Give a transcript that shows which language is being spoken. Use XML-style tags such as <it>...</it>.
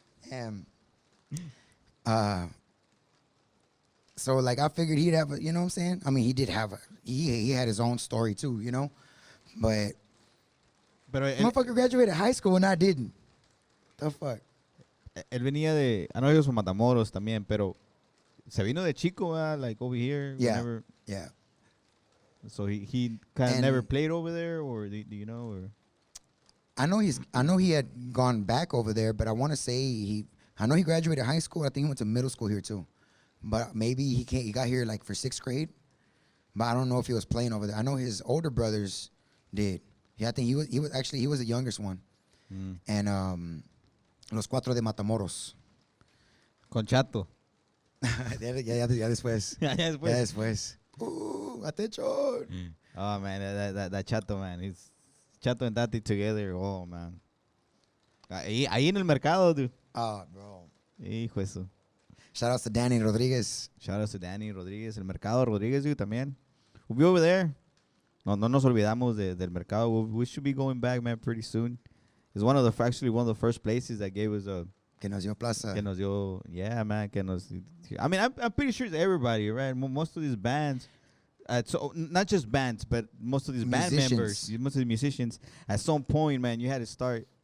<en>And so like I figured he'd have a, you know what I'm saying? I mean, he did have he had his own story too, you know? But motherfucker graduated high school and I didn't. The fuck?</en> <es>Él venía de,</es> <en>I know he was from</en> <es>Matamoros también, pero se vino de chico,</es> <en>like over here. Yeah. Whenever, Yeah. so he kind of never played over there, or do you know? Or I know he had gone back over there, but I want to say I know he graduated high school. I think he went to middle school here too. But maybe he got here like for 6th grade. But I don't know if he was playing over there. I know his older brothers did. Yeah, I think he was the youngest one. And Los Cuatro de Matamoros.</en> <es>con Chato. ya después. Ya después.</es> <en>Attention. Oh man, that Chato, man. He's Chato and Tati together. Oh man.</en> <es>Ahí en el mercado, dude.</es> <en>Oh, bro.</en> <es>Hijo eso.</es> <en>Shout outs to Danny Rodriguez. Shout outs to Danny Rodriguez.</en> <es>El mercado Rodriguez, dude, también.</es> <en>We'll be over there.</en> <es>No nos olvidamos del mercado.</es> <en>We should be going back, man, pretty soon. It's one of the first places that gave us a</en> <es>Que nos dio plaza. que nos dio,</es> <en>yeah, man,</en> <es>que nos.</es> <en>I mean, I'm pretty sure it's everybody, right? Most of these bands, so not just bands, but most of these band members, most of the musicians, at some point, man, you had to start.</en>